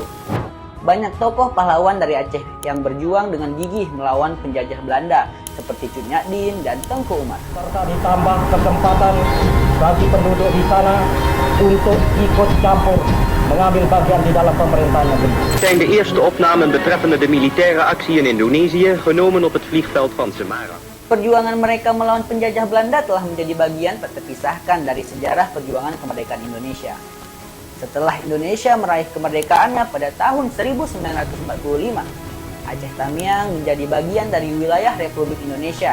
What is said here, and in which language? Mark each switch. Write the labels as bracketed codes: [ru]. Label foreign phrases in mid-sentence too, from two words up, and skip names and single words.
[id] Banyak tokoh pahlawan dari Aceh yang berjuang dengan gigih melawan penjajah Belanda seperti Cut Nyak Dien dan Tengku Umar. Serta ditambah kesempatan bagi penduduk di sana untuk ikut campur mengambil bagian di dalam pemerintahan negeri. [nl] Zijn de eerste opnamen betreffende de militaire actie in Indonesië genomen op het vliegveld van Semarang. [id] Perjuangan mereka melawan penjajah Belanda telah menjadi bagian tak terpisahkan dari sejarah perjuangan kemerdekaan Indonesia. Setelah Indonesia meraih kemerdekaannya pada tahun 1945, Aceh Tamiang menjadi bagian dari wilayah Republik Indonesia.